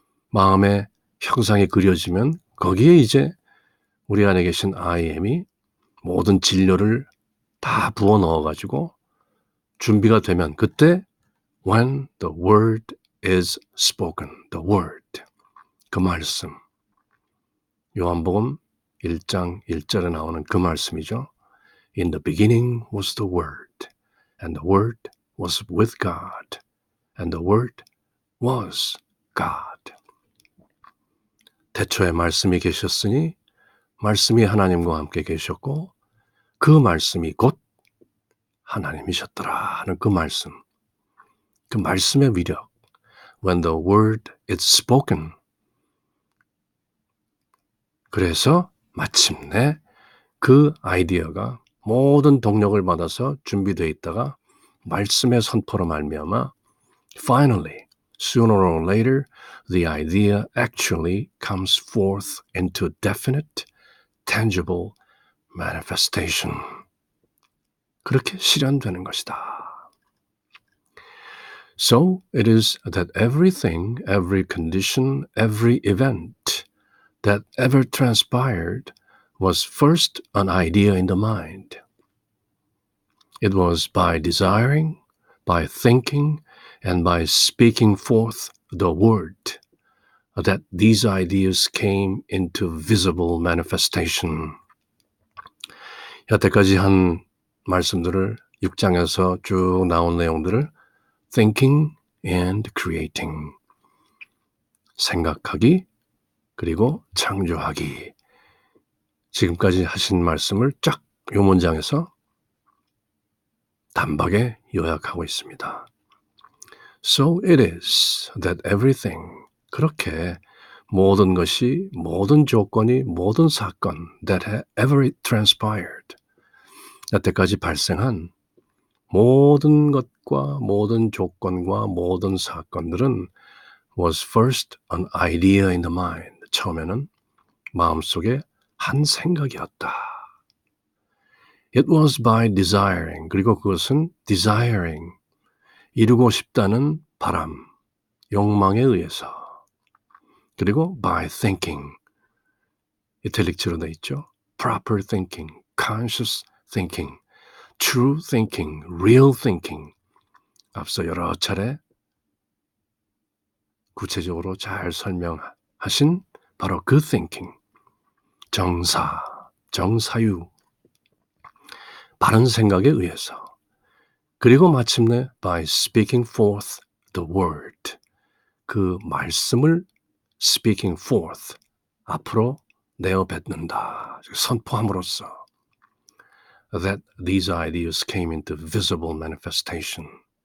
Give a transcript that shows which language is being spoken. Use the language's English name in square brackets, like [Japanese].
[Korean] 마음의 형상이 그려지면 거기에 이제 우리 안에 계신 I am이 모든 진료를 다 부어 넣어가지고 준비가 되면 그때 [English] when the word is spoken, the word, [Korean] 그 말씀, 요한복음 1장 1절에 나오는 그 말씀이죠. [English] In the beginning was the word, and the word was with God, and the word was God. [Korean] 태초에 말씀이 계셨으니 말씀이 하나님과 함께 계셨고 그 말씀이 곧 하나님이셨더라 하는 그 말씀, 그 말씀의 위력, [English] when the word is spoken, [Korean] 그래서 마침내 그 아이디어가 모든 동력을 받아서 준비되어 있다가 말씀의 선포로 말미암아 finally, [English] sooner or later, the idea actually comes forth into definite, tangible manifestation. [Korean] 그렇게 실현되는 것이다. [English] So it is that everything, every condition, every event that ever transpired was first an idea in the mind. It was by desiring, by thinking, and by speaking forth the word that these ideas came into visible manifestation. [Korean] 여태까지 한 말씀들을 6장에서 쭉 나온 내용들을 [English] thinking and creating, [Korean] 생각하기 그리고 창조하기, 지금까지 하신 말씀을 쫙 이 문장에서 단박에 요약하고 있습니다. [English] So it is that everything, [Korean] 그렇게 모든 것이, 모든 조건이, 모든 사건 [English] that had ever transpired, [Korean] 여태까지 발생한 모든 것과 모든 조건과 모든 사건들은 [English] was first an idea in the mind. [Korean] 처음에는 마음속에 한 생각이었다. [English] It was by desiring, [Korean] 그리고 그것은 desiring, 이루고 싶다는 바람, 욕망에 의해서, 그리고 [English] by thinking, [Korean] 이탈릭처로 되어 있죠. [English] proper thinking, conscious thinking, true thinking, real thinking, [Korean] 앞서 여러 차례 구체적으로 잘 설명하신 바로 그 thinking, 정사, 정사유, 바른 생각에 의해서, 그리고 마침내 [English] by speaking forth the word, [Korean] 그 말씀을 speaking forth, 앞으로 내어뱉는다, 선포함으로써 [English] that these ideas came into visible manifestation.